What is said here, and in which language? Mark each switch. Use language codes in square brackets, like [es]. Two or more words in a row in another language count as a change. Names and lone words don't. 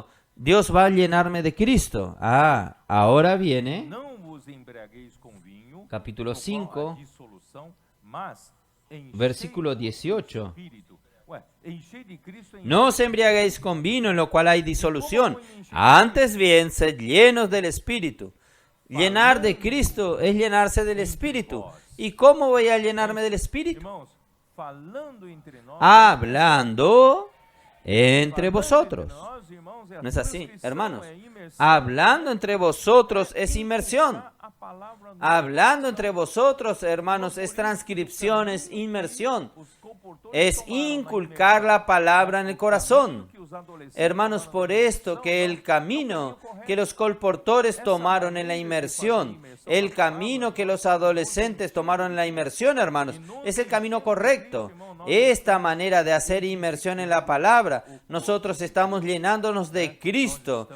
[es] Dios va a llenarme de Cristo. Ahora viene capítulo 5, versículo 18. No os embriaguéis con vino en lo cual hay disolución, antes bien sed llenos del Espíritu. Llenar de Cristo es llenarse del Espíritu. ¿Y cómo voy a llenarme del Espíritu? [pt] Irmãos, falando entre nós, [es] Hablando entre [pt] falando [es] vosotros. [pt] entre nós, irmãos, é a [es] ¿No es así, [pt] transcrição, [es] hermanos? [pt] é a imersão, [es] Hablando entre vosotros es inmersión. [pt] a palavra no [es] Hablando entre vosotros, hermanos, es transcripción, es inmersión. [pt] os comportores [es] Es [pt] tomaram na [es] inculcar la palabra en el corazón. [pt] que os adolescentes [es] Hermanos, [pt] tomaram por na [es] esto [pt] imersão, [es] que el camino que los colportores tomaron en la inmersión, el camino que los adolescentes tomaron en la inmersión, hermanos, es el camino correcto. Esta manera de hacer inmersión en la palabra, nosotros estamos llenándonos de Cristo.